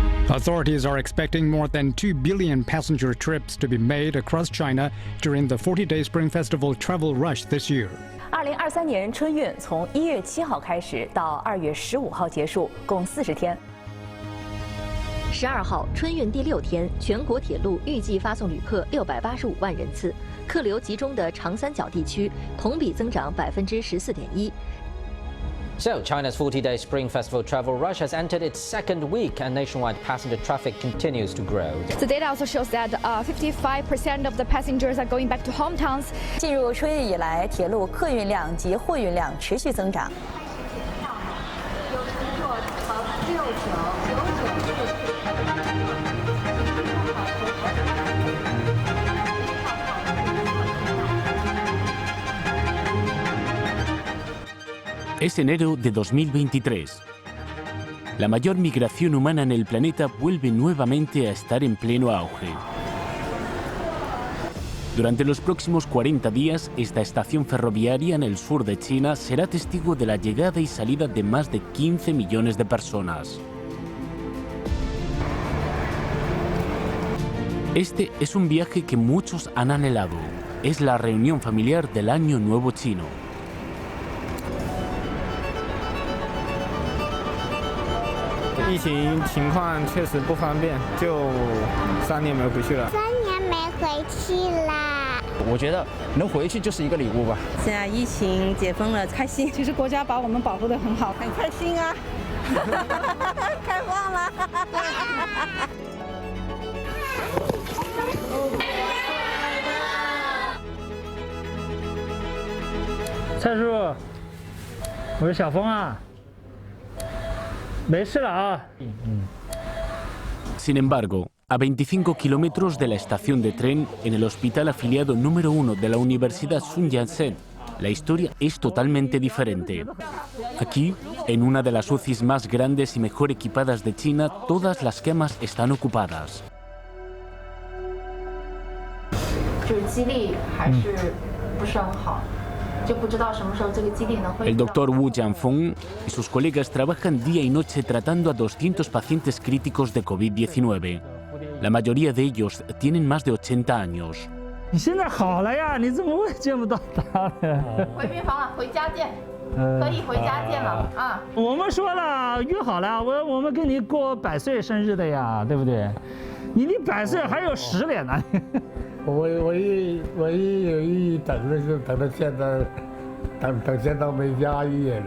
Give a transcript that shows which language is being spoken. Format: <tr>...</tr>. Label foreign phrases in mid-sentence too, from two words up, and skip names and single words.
<en>Authorities are expecting more than 2 billion passenger trips to be made across China during the 40-day Spring Festival travel rush this year.</en> <zh>2023 年春运从1月7号开始到2月15号结束，共40天。 12号，春运第6天，全国铁路预计发送旅客685万人次，客流集中的长三角地区同比增长14.1%。</zh> <en>So, China's 40-day Spring Festival travel rush has entered its second week, and nationwide passenger traffic continues to grow. The data also shows that 55% of the passengers are going back to hometowns.</en> <zh>进入春运以来，铁路客运量及货运量持续增长。有乘坐乘6999。</zh> <es>Es enero de 2023. La mayor migración humana en el planeta vuelve nuevamente a estar en pleno auge. Durante los próximos 40 días, esta estación ferroviaria en el sur de China será testigo de la llegada y salida de más de 15 millones de personas. Este es un viaje que muchos han anhelado. Es la reunión familiar del Año Nuevo Chino.</es> <zh>疫情情况确实不方便，就3年没回去了。 3年没回去啦。我觉得能回去就是一个礼物吧。现在疫情解封了，开心。其实国家把我们保护得很好，很开心啊！开放了。蔡叔，我是小峰啊。没事了啊。</zh> <es>Sin embargo, a 25 kilómetros de la estación de tren, en el hospital afiliado número 1 de la Universidad Sun Yat-sen, la historia es totalmente diferente. Aquí, en una de las UCIs más grandes y mejor equipadas de China, todas las camas están ocupadas. El doctor Wu Jianfeng y sus colegas trabajan día y noche tratando a 200 pacientes críticos de COVID-19. La mayoría de ellos tienen más de 80 años.</es> <zh>你现在好了呀，你怎么会见不到他呢？回病房了，回家见，可以回家见了啊。我们说了，约好了，我们跟你过100岁生日的呀，对不对？你离100岁还有10年呢。我有意等的是等到现在，等现在没家医院。</zh>